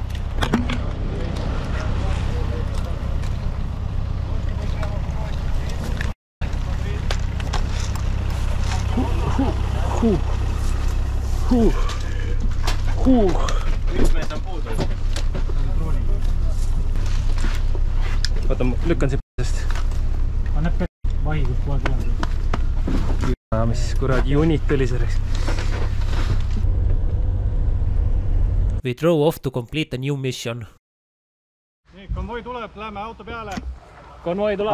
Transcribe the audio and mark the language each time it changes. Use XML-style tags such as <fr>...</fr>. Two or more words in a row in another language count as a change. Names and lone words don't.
<et>Üks mees on puudu. Vaata, ma lükkan siit p***sest. Ma näeb vahi, kus kohe tuleb. Mis kuradi unit tuli selleks.</et> <en>We drove off to complete a new mission.</en> <et>Nii, konvoi tuleb, läheme auto peale. konvoi tuleb.</et>